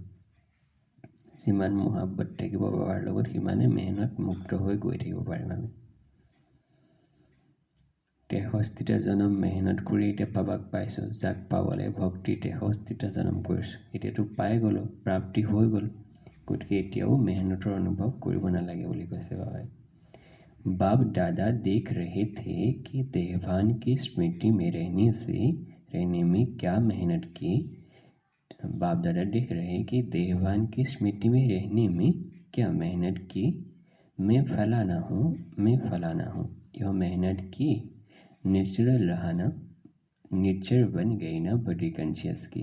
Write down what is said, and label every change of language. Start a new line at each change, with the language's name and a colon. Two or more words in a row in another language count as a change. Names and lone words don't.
Assamese: যিমান মহাব্বত থাকিব বাবাৰ লগত সিমানে মেহনত মুক্ত হৈ গৈ থাকিব পাৰিম আমি। 63টা জনম মেহনত কৰি এতিয়া বাবাক পাইছোঁ, যাক পাবলৈ ভক্তি 63টা জনম কৰিছোঁ। এতিয়াতো পাই গ'লোঁ, প্ৰাপ্তি হৈ গ'ল, গতিকে এতিয়াও মেহনতৰ অনুভৱ কৰিব নালাগে বুলি কৈছে বাবাই।
Hindi: बाप दादा देख रहे थे कि देहभान की स्मृति में रहने में क्या मेहनत की। बाप दादा देख रहे हैं कि देहभान की स्मृति में रहने में क्या मेहनत की। मैं फलाना हूँ, यह मेहनत की, नेचुरल रहा ना, नेचर बन गई ना
English: body conscious
Hindi: की।